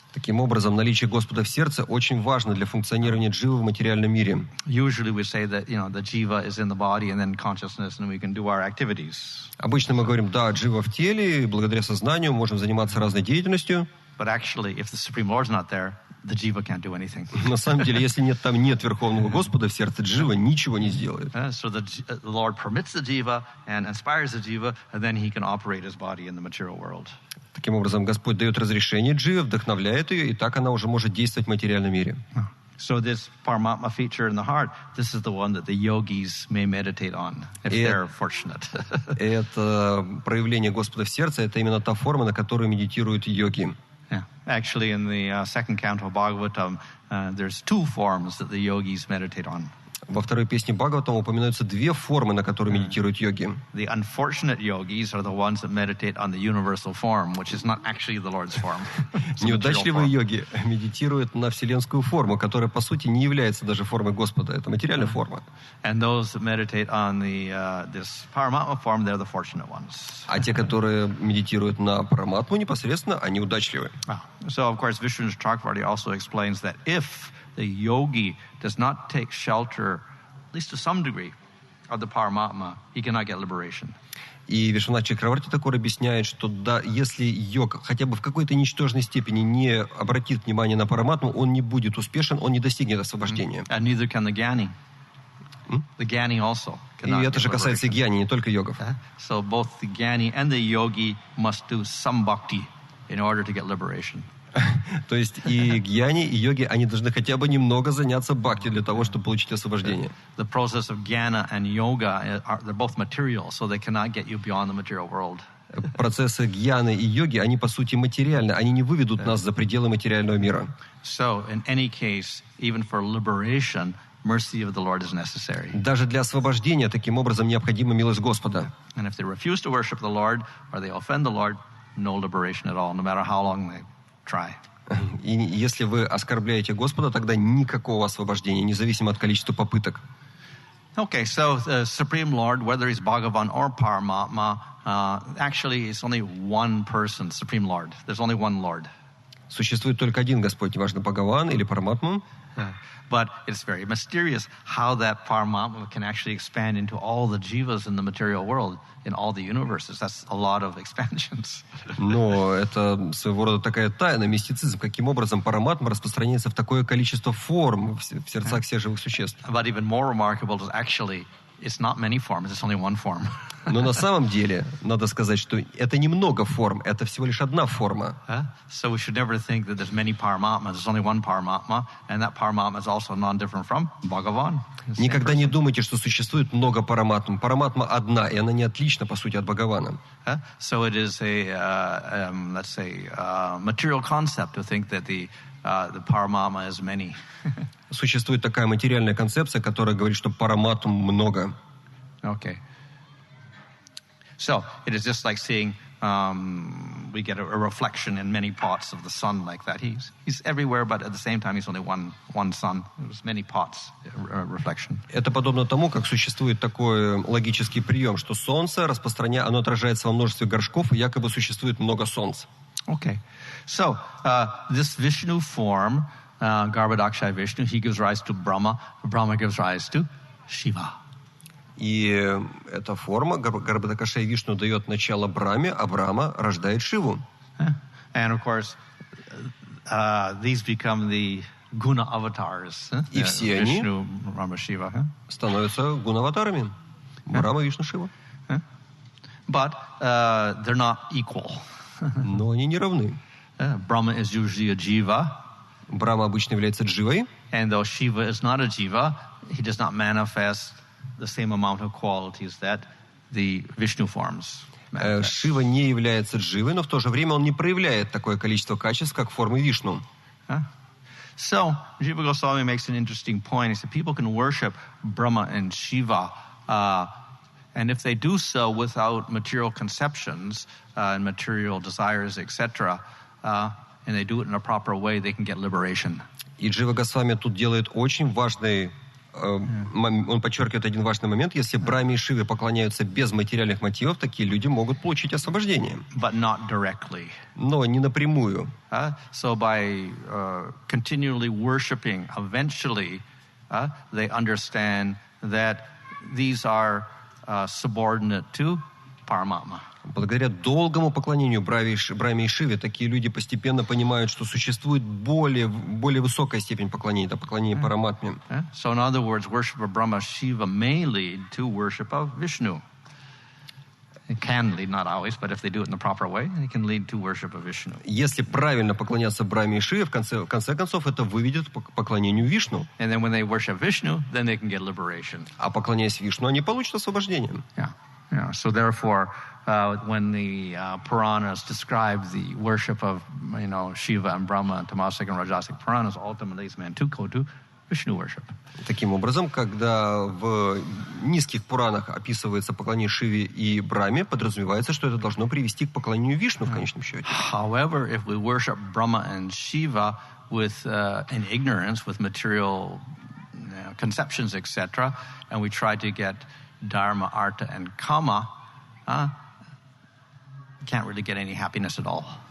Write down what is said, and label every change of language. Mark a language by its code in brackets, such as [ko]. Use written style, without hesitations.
[ru] Таким образом, наличие Господа в сердце очень важно для функционирования дживы в материальном мире. [en] Usually we say that, the jiva is in the body and then consciousness and we can do our activities. [ru] Обычно мы говорим, да, джива в теле, и благодаря сознанию можем заниматься разной деятельностью. [en] But actually, if the Supreme Lord is not there, the jiva can't do anything. [ru] На самом деле, если там нет Верховного Господа в сердце, джива ничего не сделает. [en] So the Lord permits the jiva and inspires the jiva, and then He can operate His body in the material world. [ru] Таким образом, Господь дает разрешение дживе, вдохновляет ее, и так она уже может действовать в материальном мире. [en] So this Paramatma feature in the heart, this is the one that the yogis may meditate on, if they're fortunate. [ru] Это проявление Господа в сердце, это именно та форма, на которую медитируют йоги. [en] Yeah. Actually, in the second canto of Bhagavatam, there's two forms that the yogis meditate on. [ru] Во второй песне Бхагаватам упоминаются две формы, на которые медитируют йоги. [en] The unfortunate yogis are the ones that meditate on the universal form, which is not actually the Lord's form. [ru] Неудачливые йоги медитируют на вселенскую форму, которая по сути не является даже формой Господа. Это материальная форма. [en] And those that meditate on this Paramatma form, they're the fortunate ones. [ru] А те, которые медитируют на Параматму непосредственно, они удачливы. [en] So, of course, Vishnu's Chakravarti also explains that if the yogi does not take shelter, at least to some degree, of the Paramatma, he cannot get liberation. [ru] И Вишванат Чакраварти такой объясняет, что да, если йог хотя бы в какой-то ничтожной степени не обратит внимание на Параматму, он не будет успешен, он не достигнет освобождения. [en] And neither can the Gyani. The Gyani also cannot. [ru] И это же касается и гьяни, не только йогов. [en] So both the Gyani and the yogi must do some bhakti in order to get liberation. [ru] То есть и гьяни, и йоги, они должны хотя бы немного заняться бхакти для того, чтобы получить освобождение. [en] The process of jnana and yoga, they're both material, so they cannot get you beyond the material world. [ru] Процессы гьяны и йоги, они по сути материальны, они не выведут нас за пределы материального мира. [en] So, in any case, even for liberation, mercy of the Lord is necessary. [ru] Даже для освобождения таким образом необходима милость Господа. [en] And if they refuse to worship the Lord or they offend the Lord, no liberation at all, no matter how long they try. [ru] И если вы оскорбляете Господа, тогда никакого освобождения, независимо от количества попыток. [en] Okay, so the Supreme Lord, whether he's Bhagavan or Paramatma, actually is only one person, Supreme Lord. There's only one Lord. [ru] Существует только один Господь, неважно, Бхагаван или Параматма. [en] But it's very mysterious how that Paramatma can actually expand into all the jivas in the material world, in all the universes. That's a lot of expansions. [ru] Но это своего рода такая тайна, мистицизм, каким образом Параматма распространяется в такое количество форм в сердцах всех живых существ. [en] But even more remarkable is actually it's not many forms, it's only one form. [ru] Но на самом деле, надо сказать, что это немного форм, это всего лишь одна форма. [en] So we should never think that there's many Paramatmas. There's only one Paramatma, and that Paramatma is also non-different from Bhagavan. [ru] Никогда не думайте, что существует много Параматм. Параматма одна, и она не отлична, по сути, от Бхагавана. [en] So it is let's say, material concept to think that the Paramatma is many. [ru] Существует такая материальная концепция, которая говорит, что Параматм много. [en] Okay. So it is just like seeing we get a reflection in many pots of the sun like that. He's everywhere, but at the same time he's only one sun. There's many pots reflection. [ru] Это подобно тому, как существует такой логический прием, что солнце оно отражается во множестве горшков, и якобы существует много солнц. [en] Okay. So this Vishnu form, Garbhodakshaya Vishnu, he gives rise to Brahma. Brahma gives rise to Shiva. [ru] И эта форма, Гарбхадакшая Вишну, дает начало Брахме, а Брахма рождает Шиву. [en] And of course, these become the guna avatars. [ru] И все они [en] Vishnu, Brahma, Shiva. [ru] становятся гунаватарами. Брахма, Вишну, Шива. [en] But they're not equal. [ru] Но они не равны. [en] Brahma is usually a jiva. [ru] Брахма обычно является дживой. [en] And though Shiva is not a jiva, he does not manifest the same amount of qualities that the Vishnu forms. [ru] Шива не является дживой, но в то же время он не проявляет такое количество качеств, как формы Вишну. [en] So, Jiva Goswami makes an interesting point. He said people can worship Brahma and Shiva, and if they do so without material conceptions and material desires, etc., and they do it in a proper way, they can get liberation. [ru] И Джива Госвами тут делает очень важный он подчеркивает один важный момент. Если Брахме и Шиве поклоняются без материальных мотивов, такие люди могут получить освобождение. [en] But not directly. [ru] Но не напрямую. [en] So by continually worshiping, eventually they understand that these are subordinate to Paramatma. [ru] Благодаря долгому поклонению Брахме и Шиве такие люди постепенно понимают, что существует более высокая степень поклонения, это поклонение Параматме. [en] So in other words, worship of Brahma Shiva may lead to worship of Vishnu. It can lead, not always, but if they do it in the proper way, it can lead to worship of Vishnu. [ru] Если правильно поклоняться Брахме и Шиве, в конце концов это выведет к поклонению Вишну. [en] And then when they worship Vishnu, then they can get liberation. [ru] А поклоняясь Вишну, они получат освобождение. [en] Yeah. So therefore, when the Puranas describe the worship of Shiva and Brahma and Tamasic and Rajasic Puranas, ultimately it's meant to go to Vishnu worship. [ru] Таким образом, когда в низких Пуранах описывается поклонение Шиве и Брахме, подразумевается, что это должно привести к поклонению Вишну в конечном счете. [en] However, if we worship Brahma and Shiva with in ignorance, with material conceptions, etc., and we try to get Dharma, Artha, and Kama, can't really get any happiness at all.